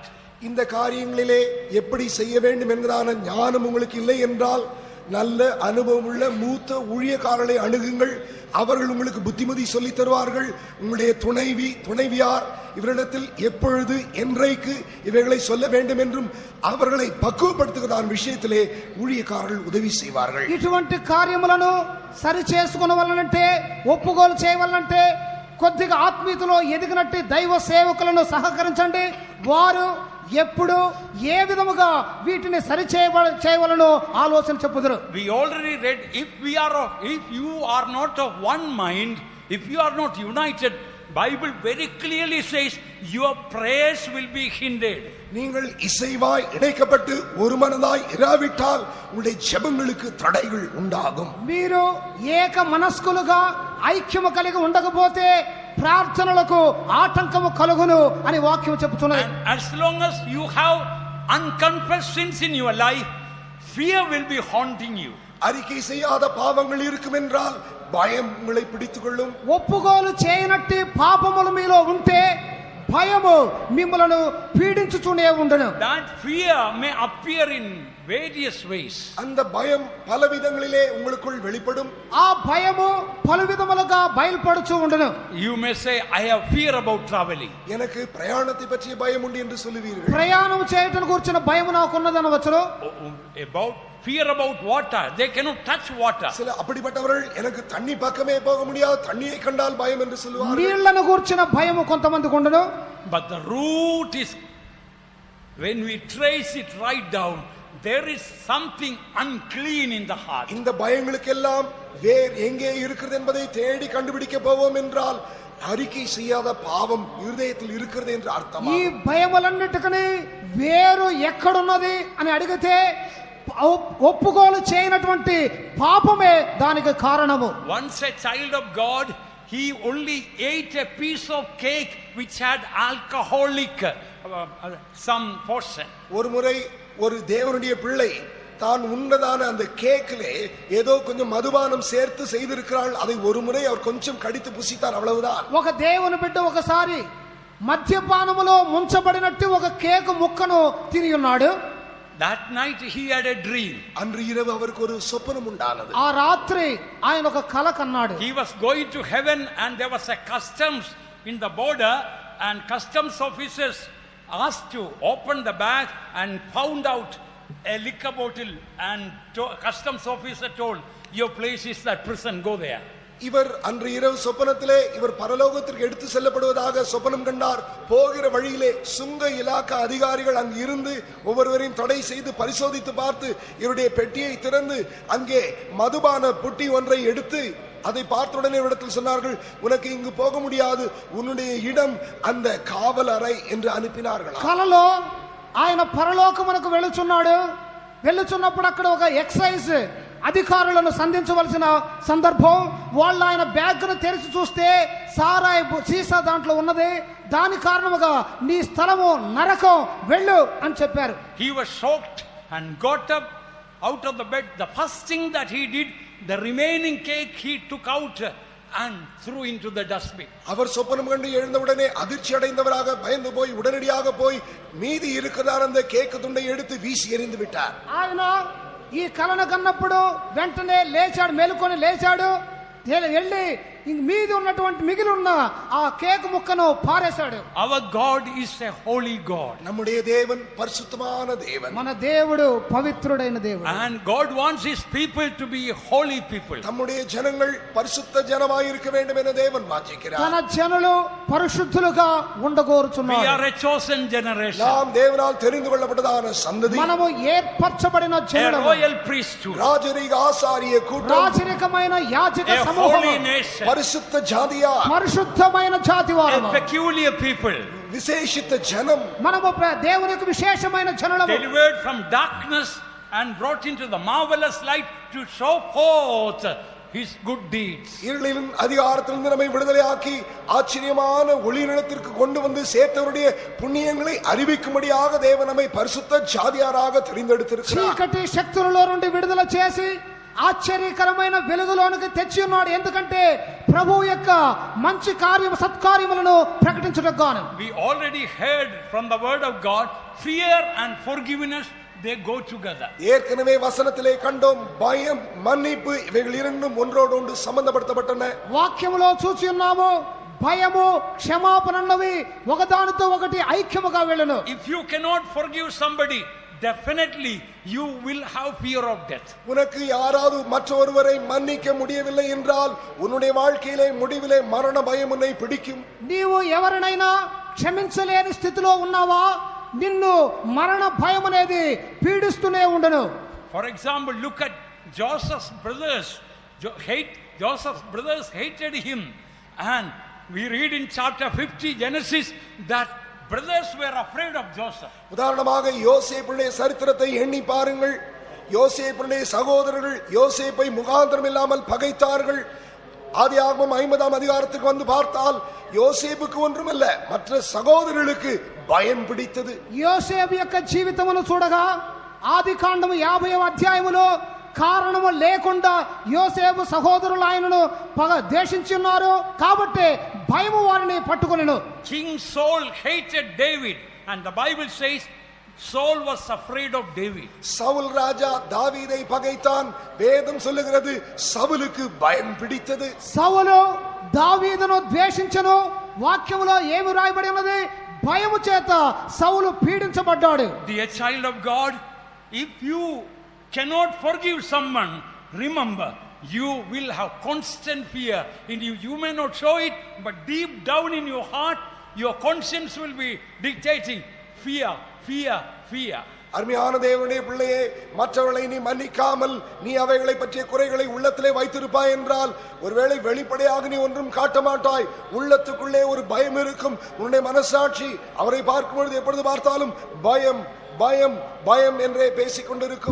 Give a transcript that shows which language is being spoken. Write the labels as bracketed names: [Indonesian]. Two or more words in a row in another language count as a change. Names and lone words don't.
[Tamil] இந்த காரியங்களிலே எப்படி செய்ய வேண்டும் என்கிறான ஞானம் உங்களுக்கு இல்லை என்றால் நல்ல அனுபவமுள்ள மூத்த ஊழியக்காரர்களை அணுகுங்கள். அவர்கள் உங்களுக்கு புத்திமதி சொல்லி தருவார்கள். உங்களுடைய துணைவியார் இவரிடத்தில் எப்பொழுது என்றைக்கு இவைகளை சொல்ல வேண்டும் என்றும் அவர்களை பக்குவப்படுத்துகிற விஷயத்திலே ஊழியக்காரர்கள் உதவி செய்வார்கள். [Telugu] ఇటువంటి కార్యములను సరి చేసుకొనవలనంటే ఒప్పుకోలు చేయవలనంటే కొద్దిగా ఆత్మీయతలో ఎదిగినట్టు దైవ సేవకులను సహకరించండి. వారు ఎప్పుడు ఏ విధముగా వీటిని సరి చేయవలనో ఆలోచన చెప్పుదురు. [English] We already read, if you are not of one mind, if you are not united, Bible very clearly says your prayers will be hindered. [Tamil] நீங்கள் இசைவாய் இணைக்கப்பட்டு ஒரு மனதாய் இராவிட்டால் உங்களுடைய ஜெபங்களுக்கு தடைகள் உண்டாகும். [Telugu] మీరు ఏక మనస్కులుగా ఐక్యము కలిగి ఉండకపోతే ప్రార్థనలకు ఆటంకము కలుగును అని వాక్యం చెబుతున్నది. [English] As long as you have unconfessed sins in your life, fear will be haunting you. [Tamil] அறிக்கை செய்யாத பாவங்கள் இருக்கும் என்றால் பயம் உங்களை பிடித்துக் கொள்ளும். [Telugu] ఒప్పుకోలు చేయనట్టి పాపములు మీలో ఉంటే భయము మిమ్మలను పీడించుతూనే ఉండును. [English] That fear may appear in various ways. [Tamil] அந்த பயம் பல விதங்களிலே உங்களுக்குள் வெளிப்படும். [Telugu] ఆ భయము పలు విధములుగా బయలుపడుచూ ఉండును. [English] You may say, I have fear about traveling. [Tamil] எனக்கு பிரயாணத்தை பற்றிய பயம் உண்டு என்று சொல்லுவீர்கள். [Telugu] ప్రయాణం చేయటం గురించిన భయం నాకున్నదనవచ్చును. [English] About fear about water, they cannot touch water. [Tamil] சில அப்படிப்பட்டவர்கள் எனக்கு தண்ணி பக்கமே போக முடியாது, தண்ணியை கண்டால் பயம் என்று சொல்லுவார்கள். [Telugu] నీళ్లను గురించిన భయము కొంతమందికి ఉండును. [English] But the root is, when we trace it right down, there is something unclean in the heart. [Tamil] இந்த பயங்களுக்கெல்லாம் வேர் எங்கே இருக்கிறது என்பதை தேடி கண்டுபிடிக்க போவோம் என்றால் அறிக்கை செய்யாத பாவம் இருதயத்தில் இருக்கிறது என்று அர்த்தம். [Telugu] ఈ భయములన్నిటికీ వేరు ఎక్కడున్నది అని అడిగితే ఒప్పుకోలు చేయనటువంటి పాపమే దానికి కారణము. [English] Once a child of God, he only ate a piece of cake which had alcoholic some portion. [Tamil] ஒரு முறை ஒரு தேவனுடைய பிள்ளை தான் உண்டதான அந்த கேக்கிலே ஏதோ கொஞ்சம் மதுபானம் சேர்த்து செய்திருக்கிறாள். அதை ஒரு முறை அவர் கொஞ்சம் கடித்து புசித்தார், அவ்வளவுதான். [Telugu] ఒక దేవుని బిడ్డ ఒకసారి మద్యపానములో ముంచబడినట్టు ఒక కేకు ముక్కను తిని ఉన్నాడు. [English] That night he had a dream. [Tamil] அன்று இரவு அவருக்கு ஒரு சொப்பனம் உண்டானது. [Telugu] ఆ రాత్రి ఆయన ఒక కల కన్నాడు. [English] He was going to heaven and there was a customs in the border, and customs officers asked to open the bag and found out a liquor bottle, and customs officer told, your place is that prison, go there. [Tamil] இவர் அன்று இரவு சொப்பனத்திலே இவர் பரலோகத்திற்கு எடுத்து செல்லப்படுவதாக சொப்பனம் கண்டார். போகிற வழியிலே சுங்க இலாக்கா அதிகாரிகள் அங்கு இருந்து ஒவ்வொருவரையும் தடை செய்து பரிசோதித்து பார்த்து இவருடைய பெட்டியை திறந்து அங்கே மதுபான புட்டி ஒன்றை எடுத்து அதை பார்த்துடனே இடத்தில் சொன்னார்கள், உனக்கு இங்கு போக முடியாது, உன்னுடைய இடம் அந்த காவல் அறை என்று அனுப்பினார்கள். [Telugu] కలలో ఆయన పరలోకమునకు వెళ్ళుచున్నప్పుడు అక్కడ ఒక ఎక్సైజ్ అధికారులను సంధించవలసిన సందర్భం. వాళ్ళు ఆయన బ్యాగ్ను తెరిచి చూస్తే సారాయి సీసా దాంట్లో ఉన్నది. దాని కారణముగా నీ స్థలము నరకం, వెళ్ళు అని చెప్పారు. [English] He was shocked and got up out of the bed. The first thing that he did, the remaining cake he took out and threw into the dustbin. [Tamil] அவர் சொப்பனம் கண்டு எழுந்தவுடனே அதிர்ச்சி அடைந்தவராக பயந்து போய் உடனடியாக போய் மீதி இருக்கிறதான அந்த கேக்கு துண்டை எடுத்து வீசி எறிந்து விட்டார். [Telugu] ఆయన ఈ కలను కన్నప్పుడు వెంటనే లేచాడు, మేలుకొని లేచాడు, వెళ్ళి మీది ఉన్నటువంటి మిగిలి ఉన్న ఆ కేక్ ముక్కను పారేశాడు. [English] Our God is a holy God. [Tamil] நம்முடைய தேவன் பரிசுத்தமான தேவன். [Telugu] మన దేవుడు పవిత్రుడైన దేవుడు. [English] And God wants his people to be holy people. [Tamil] நம்முடைய ஜனங்கள் பரிசுத்த ஜனமாய் இருக்க வேண்டும் என தேவன் வாஞ்சிக்கிறார். [Telugu] తన జనులు పరిశుద్ధులుగా ఉండగోరుచున్నారు. [English] We are a chosen generation. [Tamil] நாம் தேவனால் தெரிந்து கொள்ளப்பட்டதான சந்ததி. [Telugu] మనము ఏర్పరచబడిన జనులు. [English] A royal priesthood. [Tamil] ராஜரீக ஆசாரிய கூட்டம். [Telugu] రాజరికమైన యాజక [English] A [Telugu] సమూహం. [English] holy nation. [Tamil] பரிசுத்த ஜாதியா. [Telugu] పరిశుద్ధమైన జాతి వారము. [English] A peculiar people. [Tamil] விசேஷித்த ஜனம். [Telugu] మనము దేవునికి విశేషమైన జనులము. [English] Delivered from darkness and brought into the marvelous light to show forth his good deeds. [Tamil] இருளின் அதிகாரத்திலிருந்து நம்மை விடுதலையாக்கி ஆச்சரியமான ஒளி நிலத்திற்கு கொண்டு வந்து சேர்த்தவருடைய புண்ணியங்களை அறிவிக்கும்படியாக தேவன் நம்மை பரிசுத்த ஜாதியாராக தெரிந்தெடுத்திருக்கிறார். [Telugu] చీకటి శక్తులలో నుండి విడుదల చేసి ఆశ్చర్యకరమైన వెలుగులోనికి తెచ్చి ఉన్నాడు. ఎందుకంటే ప్రభువు యొక్క మంచి కార్యము సత్కార్యములను ప్రకటించుటకు గాను. [English] We already heard from the word of God, fear and forgiveness, they go together. [Tamil] ஏற்கனவே வசனத்திலே கண்டோம், பயம் மன்னிப்பு இவைகள் இரண்டும் ஒன்றோடு ஒன்று சம்பந்தப்படுத்தப்பட்டன. [Telugu] వాక్యములో చూసి ఉన్నాము, భయము క్షమాపణ అన్నవి ఒకదానితో ఒకటి ఐక్యముగా వెళ్ళను. [English] If you cannot forgive somebody, definitely you will have fear of death. [Tamil] உனக்கு யாராவது மற்றொருவரை மன்னிக்க முடியவில்லை என்றால் உன்னுடைய வாழ்க்கையிலே முடிவிலே மரண பயம் உன்னை பிடிக்கும். [Telugu] నీవు ఎవరినైనా క్షమించలేని స్థితిలో ఉన్నావా, నిన్ను మరణ భయం అనేది పీడిస్తూనే ఉండను. [English] For example, look at Joseph's brothers. Joseph's brothers hated him, and we read in chapter 50 Genesis that brothers were afraid of Joseph. [Tamil] உதாரணமாக யோசேப்புடைய சரித்திரத்தை எண்ணி பாருங்கள். யோசேப்புடைய சகோதரர்கள் யோசேப்பை முகாந்திரம் இல்லாமல் பகைத்தார்கள். ஆதியாகமம் 50ஆம் அதிகாரத்துக்கு வந்து பார்த்தால் யோசேப்புக்கு ஒன்றுமல்ல, மற்ற சகோதரர்களுக்கு பயம் பிடித்தது. [Telugu] యోసేపు యొక్క జీవితమును చూడగా ఆదికాండము 50వ అధ్యాయములో కారణము లేకుండా యోసేపు సహోదరులు ఆయనను ద్వేషించి ఉన్నారు కాబట్టి భయము వారిని పట్టుకొనెను. [English] King Saul hated David, and the Bible says Saul was afraid of David. [Tamil] சவுல் ராஜா தாவீதை பகைத்தான். வேதம் சொல்லுகிறது சவுலுக்கு பயம் பிடித்தது. [Telugu] సౌలు దావీదును ద్వేషించెను. వాక్యములో ఏమి రాయబడి ఉన్నది? భయము చేత సౌలు పీడించబడ్డాడు. [English] Dear child of God, if you cannot forgive someone, remember you will have constant fear in you. You may not show it, but deep down in your heart your conscience will be dictating fear, fear, fear. [Tamil] அருமையான தேவனுடைய பிள்ளையே, மற்றவர்களை நீ மன்னிக்காமல் நீ அவைகளை பற்றிய குறைகளை உள்ளத்திலே வைத்திருப்பாய் என்றால் ஒருவேளை வெளிப்படையாக நீ ஒன்றும் காட்ட மாட்டாய். உள்ளத்துக்குள்ளே ஒரு பயம் இருக்கும். உன்னுடைய மனசாட்சி அவரை பார்க்கும் பொழுது எப்பொழுது பார்த்தாலும் பயம் பயம் பயம் என்றே பேசிக் கொண்டிருக்கும்.